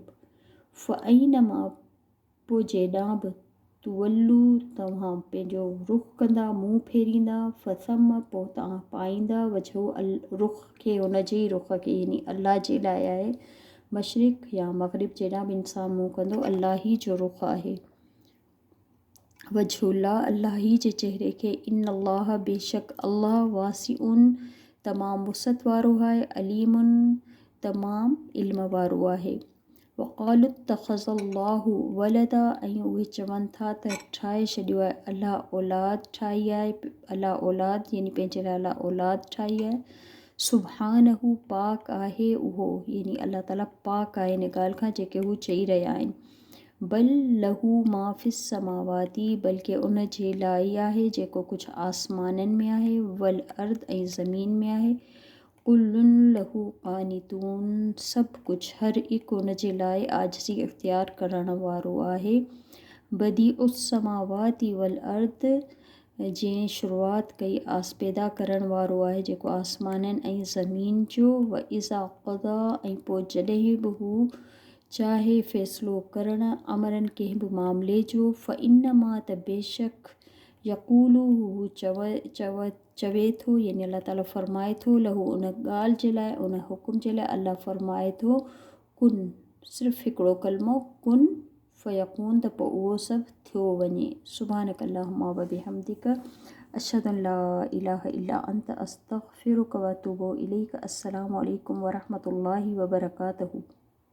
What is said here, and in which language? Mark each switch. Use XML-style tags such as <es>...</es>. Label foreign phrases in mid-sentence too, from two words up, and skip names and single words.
<sd>फ़अइनमा पोइ जेॾां बि तुवल्लू तव्हां पंहिंजो रुख़ कंदा मुंहुं फेरींदा फ़सम पोइ तव्हां पाईंदा वजहू रुख़ खे हुन जे ई रुख़ खे यानी अल्लाह जे लाइ आहे मशरिक़ या मग़रिब जेॾां बि इंसानु मुंहुं कंदो अल्लाह ही जो रुख़ आहे। वजहुल्लाह अल्लाह ही जे चहिरे खे</sd> <ar>إن الله</ar> <sd>बेशक अल्लाह वासिउन तमामु वुसअत वारो आहे अलीमुन तमामु इल्म वारो आहे।</sd> <ar>وقالوا اتخذ الله ولدا,</ar> <sd>ऐं उहे चवनि था त ठाहे छॾियो आहे अलाह औलाद ठाही आहे, अलाह औलाद यानी पंहिंजे लाइ अलाह औलाद ठाही आहे। सुब्हानहू पाक आहे उहो, यानी अलाह ताला पाक आहे इन ॻाल्हि खां जेके हू चई रहिया आहिनि।</sd> <ar>بل له ما في السماوات,</ar> <sd>बल्कि उन जे लाइ आहे जेको कुझु आसमाननि में आहे,</sd> <ar>والأرض</ar> <sd>ऐं ज़मीन में आहे।</sd> <ar>كل له قانتون,</ar> <sd>सभु कुझु हर हिकु उन जे लाइ आजिज़ी इख़्तियार करण वारो आहे।</sd> <ar>بديع السماوات والأرض,</ar> <sd>जंहिं शुरूआति कई पैदा करण वारो आहे जेको आसमाननि ऐं ज़मीन जो।</sd> <ar>وإذا قضى,</ar> <sd>ऐं पोइ जॾहिं बि हू चाहे फ़ैसिलो करणु अमरनि कंहिं बि मामले जो। फ़इन्नमा, त बेशक, यक़ूलु हू चवे थो, यानी अल्लाह ताला फ़रमाए थो, लहू उन ॻाल्हि जे लाइ, उन हुकुम जे लाइ अल्लाह फ़रमाए थो, कुन, सिर्फ़ु हिकिड़ो कलमो</sd> <ar>كن فيكون,</ar> <sd>त पोइ उहो सभु थियो वञे।</sd> <ar>سبحانك اللهم وبحمدك أشهد أن لا إله إلا أنت أستغفرك وأتوب إليك. السلام عليكم ورحمة الله وبركاته.</ar>